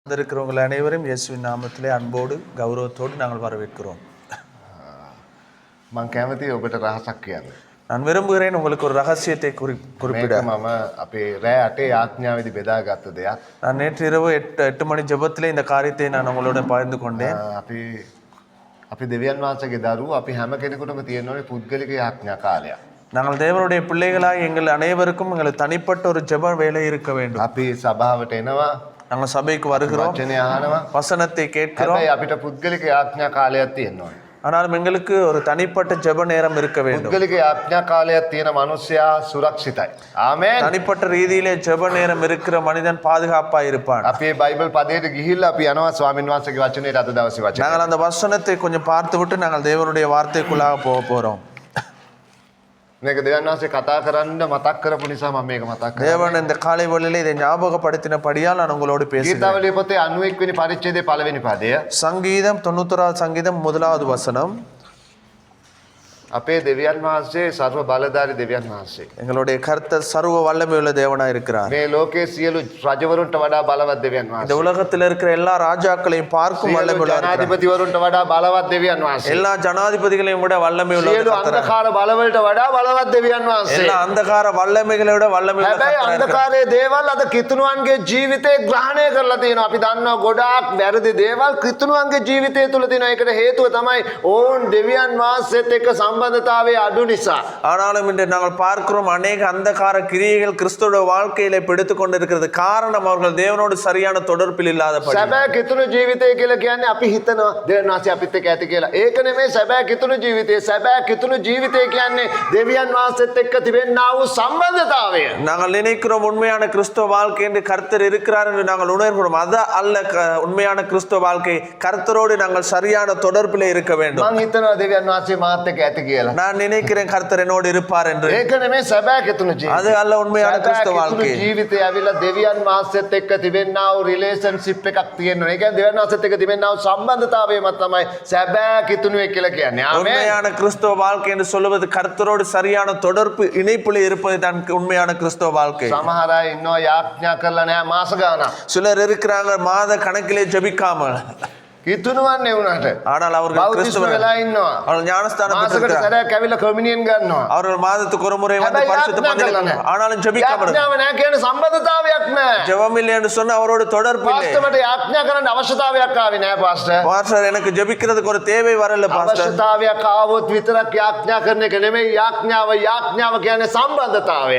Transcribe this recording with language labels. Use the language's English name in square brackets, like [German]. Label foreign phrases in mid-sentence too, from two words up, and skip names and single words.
[Tamil] வந்திருக்கிறவங்கள் அனைவரும் இயேசுவின் நாமத்திலே அன்போடு கௌரவத்தோடு நாங்கள் வரவேற்கிறோம். [Sinhala] මං කැමති ඔබට රහසක් කියන්න. [Tamil] நான் விரும்புகிறேன் உங்களுக்கு ஒரு ரகசியத்தை குறிப்பிட. [Sinhala] මම අපේ රෑ 8 ආඥාවේදී බෙදාගත්ත දෙයක්. [Tamil] நான் நேற்று இரவு 8 மணி ஜெபத்திலே இந்த காரியத்தை நான் உங்களோட பகிர்ந்து கொண்டேன். [Sinhala] අපි දෙවියන් වහන්සේගේ දරුවෝ අපි හැම කෙනෙකුටම තියෙන ඕනේ පුද්ගලික ආඥා කාලයක්. [Tamil] நாங்கள் தேவனுடைய பிள்ளைகளாய் எங்கள் அனைவருக்கும் எங்களுக்கு தனிப்பட்ட ஒரு ஜெப வேலை இருக்க வேண்டும். [Sinhala] අපි සභාවට එනවා. [Tamil] நாங்கள் சபைக்கு வருகிறோம். [Sinhala] වචනේ අහනවා. [Tamil] வசனத்தை கேட்கிறோம். [Sinhala] හැබැයි අපිට පුද්ගලික ආඥා කාලයක් තියෙනවා. [Tamil] ஆனாலும் எங்களுக்கு ஒரு தனிப்பட்ட ஜெப நேரம் இருக்க வேண்டும். [Sinhala] පුද්ගලික ආඥා කාලයක් තියෙන මිනිසයා සුරක්ෂිතයි. ආමේන්. [Tamil] தனிப்பட்ட ரீதியிலே ஜெப நேரம் இருக்கிற மனிதன் பாதுகாப்பா இருப்பான். [Sinhala] අපි බයිබල් පදයට ගිහිල්ලා අපි යනවා ස්වාමීන් වහන්සේගේ වචනේට අද දවසේ වචනේ. [Tamil] நாங்கள் அந்த வசனத்தை கொஞ்சம் பார்த்துவிட்டு நாங்கள் தேவனுடைய வார்த்தைக்குள்ளாக போக போறோம். [Sinhala] මේක දෙවියන් වහන්සේ කතා කරන්න මතක් කරපු නිසා මම මේක මතක් කරා. [Tamil] தேவன் இந்த காலை வேளையிலே இதை ஞாபகப்படுத்தினபடியால் நான் உங்களோடு பேசுகிறேன். [Sinhala] ගීතාවලිය පොතේ 91 වෙනි පරිච්ඡේදයේ පළවෙනි පදය. [Tamil] சங்கீதம் 91வது சங்கீதம் 1வது வசனம். [Sinhala] අපේ දෙවියන් වහන්සේ සර්ව බලධාරී දෙවියන් වහන්සේ. [Tamil] எங்களுடைய கர்த்தர் சர்வ வல்லமையுள்ள தேவனாய் இருக்கிறார். [Sinhala] මේ ලෝකයේ සියලු රජවරුන්ට වඩා බලවත් දෙවියන් [Tamil] இந்த [Sinhala] වහන්සේ. [Tamil] உலகத்தில் இருக்கிற எல்லா ராஜாக்களையும் பார்க்கும் வல்லமையுள்ள [Sinhala] ජනාධිපතිවරුන්ට වඩා බලවත් දෙවියන් වහන්සේ. [Tamil] எல்லா ஜனாதிபதிகளையும் விட வல்லமையுள்ள [Sinhala] සියලු අන්ධකාර බලවලට වඩා බලවත් දෙවියන් වහන්සේ. [Tamil] எல்லா அந்தகார வல்லமைகளை விட வல்லமையுள்ள [Sinhala] හැබැයි අන්ධකාරයේ දේවල් අද කිතුණුවන්ගේ ජීවිතේ ග්‍රහණය කරලා තියෙනවා. අපි දන්නවා ගොඩාක් වැරදි දේවල් කිතුණුවන්ගේ ජීවිතය තුල තියෙනවා. ඒකට හේතුව තමයි ඕන් දෙවියන් වහන්සේත් එක්ක සම්බන්ධතාවය අඩු නිසා. [Tamil] ஆனாலும் இன்று நாங்கள் பார்க்கிறோம் அநேக அந்தகார கிரியைகள் கிறிஸ்துவோட வாழ்க்கையில பிடித்துக் கொண்டிருக்கிறது. காரணம் அவர்கள் தேவனோடு சரியான தொடர்பில் இல்லாதபடி. [Sinhala] සැබෑ කිතුණු ජීවිතය කියලා කියන්නේ අපි හිතනවා දෙවියන් වහන්සේ අපිත් එක්ක ඇති කියලා. ඒක නෙමෙයි සැබෑ කිතුණු ජීවිතය. සැබෑ කිතුණු ජීවිතය කියන්නේ දෙවියන් වහන්සේත් එක්ක තිබෙනා වූ සම්බන්ධතාවය. [Tamil] நாங்கள் நினைக்கிறோம் உண்மையான கிறிஸ்துவ வாழ்க்கை என்று கர்த்தர் இருக்கிறார் என்று நாங்கள் உணர்கிறோம். அது அல்ல உண்மையான கிறிஸ்துவ வாழ்க்கை. கர்த்தரோடு நாங்கள் சரியான தொடர்பில் இருக்க வேண்டும். [Sinhala] මං හිතනවා දෙවියන් වහන්සේ මාත් එක්ක ඇති කියලා. [Tamil] நான் நினைக்கிறேன் கர்த்தர் என்னோடு இருப்பார் என்று. [Sinhala] ඒක නෙමෙයි සැබෑ කිතුණු ජීවිතය. [Tamil] அது அல்ல உண்மையான கிறிஸ்துவ வாழ்க்கை. [Sinhala] ජීවිතය ඇවිල්ලා දෙවියන් වහන්සේත් එක්ක තිබෙනා වූ රිලේෂන්ෂිප් එකක් තියෙනවා. ඒ කියන්නේ දෙවියන් වහන්සේත් එක්ක තිබෙනා වූ සම්බන්ධතාවයම තමයි සැබෑ කිතුණුවේ කියලා කියන්නේ. ආමේන්. [Tamil] உண்மையான கிறிஸ்துவ வாழ்க்கை என்று சொல்வது கர்த்தரோடு சரியான தொடர்பு இணைப்பில் இருப்பது தான் உண்மையான கிறிஸ்துவ வாழ்க்கை. [Sinhala] සමහර අය ඉන්නවා යාඥා කරලා නැහැ මාස ගානක්. [Tamil] சிலர் இருக்கிறாங்க மாத கணக்கிலே ஜெபிக்காமல். [Sinhala] කිතුණුවන්නේ වුණාට. [Tamil] ஆனால் அவர்கள் கிறிஸ்துவ [Sinhala] වෙලා ඉන්නවා. [Tamil] அவர்கள் ஞானஸ்தானம் [Sinhala] මාසකට [Tamil] பெற்றிருக்கிறார்கள். [Sinhala] සැරයක් ඇවිල්ලා කමිනියන් ගන්නවා. [Tamil] அவர்கள் மாதத்துக்கு ஒரு முறை வந்து பரிசுத்த பந்தியில் ஆனாலும் ஜெபிக்காமல். [Sinhala] යාඥාව නැහැ කියන්නේ සම්බන්ධතාවයක් නැහැ. [Tamil] ஜெபம் இல்லை என்று சொன்னா அவரோடு தொடர்பு இல்லை. [Sinhala] පාස්ටර් මට යාඥා කරන්න අවශ්‍යතාවයක් ආවේ නැහැ පාස්ටර්. [Tamil] பாஸ்டர் எனக்கு ஜெபிக்கிறதுக்கு ஒரு தேவை வரல பாஸ்டர். [Sinhala] අවශ්‍යතාවයක් ආවොත් විතරක් යාඥා කරන එක නෙමෙයි යාඥාව කියන්නේ සම්බන්ධතාවය.